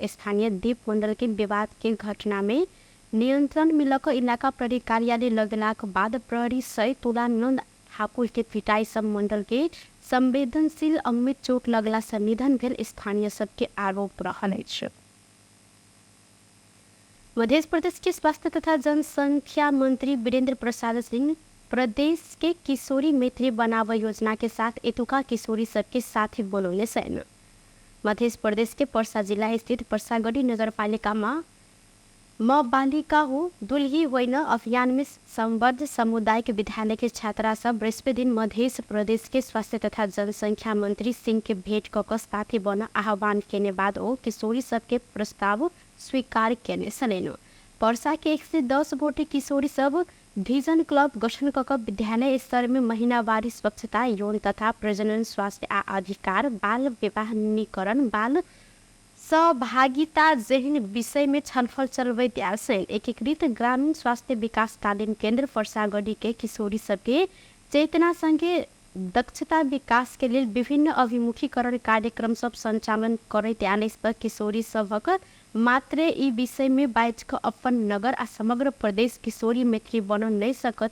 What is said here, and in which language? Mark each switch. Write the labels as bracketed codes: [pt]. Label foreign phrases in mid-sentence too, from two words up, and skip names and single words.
[mai] स्थानीय दीप मंडल के विवाद के घटना में नियंत्रण मिलक इलाका प्रहरी कार्यालय लगला के बाद प्रहरी सहित तुलानंद ठाकुर के पिटाई सब मंडल के संवेदनशील अंग में चोट लगला से निधन भेल स्थानीय सबके आरोप रहल अछि। मध्य प्रदेश के स्वास्थ्य तथा जनसंख्या मंत्री वीरेंद्र प्रसाद सिंह प्रदेश के किशोरी मैत्री बनाव योजना के साथ एतुका किशोरी सबके साथ बोलौले छन्। मध्य प्रदेश के पर्सा जिला स्थित पर्सागढ़ी नगर पालिका में बालिका हो दुल्ही होइन अभियान में संबद्ध सामुदायिक विद्यालय के छात्रा सब बृहस्पति दिन मध्य प्रदेश के स्वास्थ्य तथा जनसंख्या मंत्री सिंह के भेंट कऽ साथी बन आह्वान केने बाद ओ किशोरी सबके प्रस्ताव स्वीकार केने छलनि। पर्सा के 110 गोटे किशोरी सब विजन क्लब गठन कऽ विद्यालय स्तर में महीनावारी स्वच्छता, यौन तथा प्रजनन स्वास्थ्य आ अधिकार, बाल विवाह न्यूनीकरण, बाल सहभागिता जेहन विषय में छलफल चलबैत आयल छन्। एकीकृत ग्रामीण स्वास्थ्य विकासकालीन केंद्र पर्सागढ़ी के किशोरी सबके चेतना संगे दक्षता विकास के लिए विभिन्न अभिमुखीकरण कार्यक्रम सब संचालन करैत आयल पर किशोरी सबक मात्र ई विषय में बाइज क अपन नगर आ समग्र प्रदेश किशोरी मैत्री बन नहीं सकत।